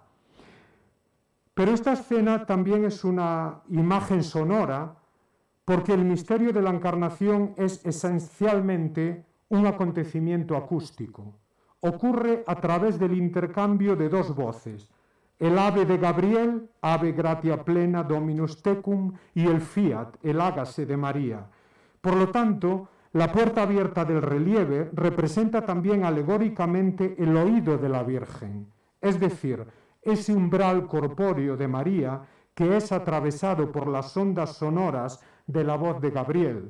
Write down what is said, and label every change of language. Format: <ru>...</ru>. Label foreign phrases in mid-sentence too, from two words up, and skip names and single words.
<es>Pero esta escena también es una imagen sonora porque el misterio de la Encarnación es esencialmente un acontecimiento acústico. Ocurre a través del intercambio de dos voces, el ave de Gabriel,</es> <la>ave gratia plena Dominus tecum,</la> <es>y el fiat, el hágase de María. Por lo tanto, la puerta abierta del relieve representa también alegóricamente el oído de la Virgen, es decir, ese umbral corpóreo de María que es atravesado por las ondas sonoras de la voz de Gabriel.</es>